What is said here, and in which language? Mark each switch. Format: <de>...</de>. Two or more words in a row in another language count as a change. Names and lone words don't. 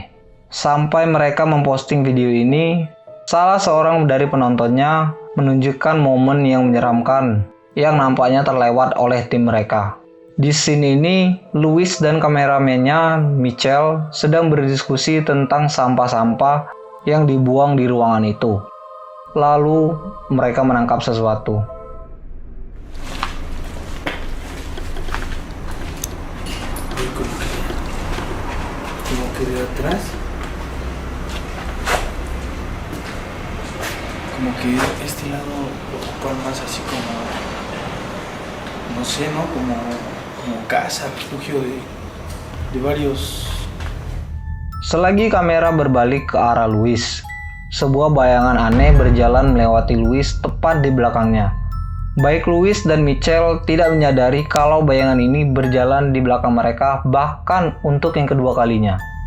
<id>Sampai mereka memposting video ini, salah seorang dari penontonnya menunjukkan momen yang menyeramkan yang nampaknya terlewat oleh tim mereka. Di scene ini, Louis dan kameramennya, Michelle, sedang berdiskusi tentang sampah-sampah yang dibuang di ruangan itu. Lalu, mereka menangkap sesuatu.</id> <es>Como que de atrás. Como que este lado lo ocupan más así como, no sé, ¿no? Como casa, refugio de varios.</es> <id>Selagi kamera berbalik ke arah Louis, sebuah bayangan aneh berjalan melewati Louis tepat di belakangnya. Baik Louis dan Michelle tidak menyadari kalau bayangan ini berjalan di belakang mereka bahkan untuk yang kedua kalinya.</id>